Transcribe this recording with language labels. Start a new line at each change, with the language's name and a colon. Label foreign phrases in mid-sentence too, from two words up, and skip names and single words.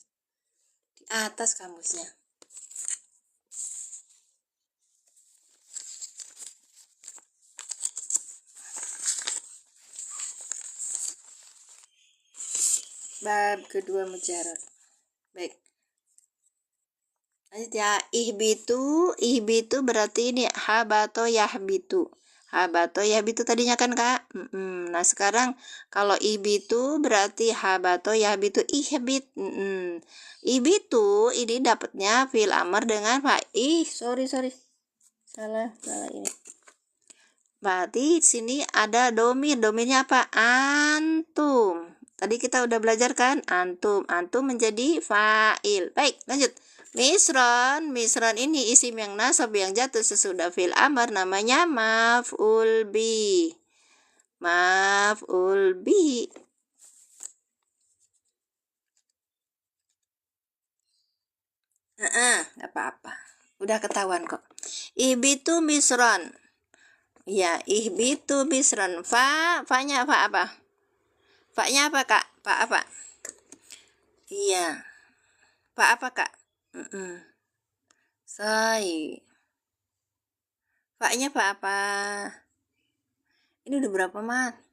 Indonesian: Di atas kamusnya. Bab kedua mujarad. Baik. Lanjut ya. Ihbitu berarti ini
Arabic: هبط يهبط. هبط يهبط
Indonesian: tadinya kan Kak. Nah sekarang kalau ihbitu berarti
Arabic: هبط يهبط اهبط.
Indonesian: Ihbitu ini dapatnya
Arabic: فعل الأمر
Indonesian: dengan sorry. Salah ini. Berarti sini ada domirnya apa? Antum. Tadi kita udah belajar kan? Antum menjadi fa'il. Baik, lanjut. Misron ini isim yang nasab yang jatuh sesudah
Arabic: فعل الأمر
Indonesian: namanya
Arabic: مفعول به. مفعول به.
Indonesian: Nggak apa-apa. Udah ketahuan kok.
Arabic: اهبطوا مصرا. Ya, اهبطوا مصرا.
Indonesian: Fa-nya apa? Fa-nya apa, Kak? Fa apa? Iya. Fa apa, Kak? Say. Fa-nya fa apa? Ini udah berapa, Mas?